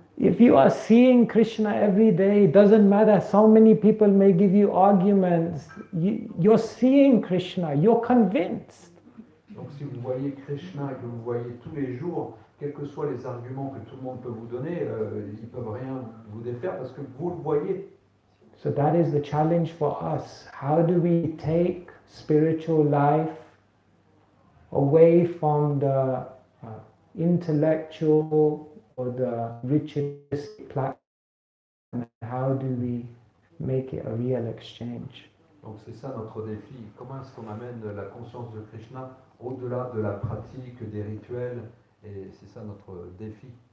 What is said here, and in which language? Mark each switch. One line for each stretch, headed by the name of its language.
English: If you are seeing Krishna every day, it doesn't matter. So many people may give you arguments. You're seeing Krishna, you're convinced.
French: Donc si vous voyez Krishna et que vous voyez tous les jours, quels que soient les arguments que tout le monde peut vous donner, ils ne peuvent rien vous défaire parce que vous le voyez.
English: So that is the challenge for us. How do we take spiritual life away from the intellectual or the ritualistic platform, and how do we make it a real exchange?
French: Donc c'est ça notre défi. Comment est-ce qu'on amène la conscience de Krishna au-delà de la pratique, des rituels, et c'est ça notre défi.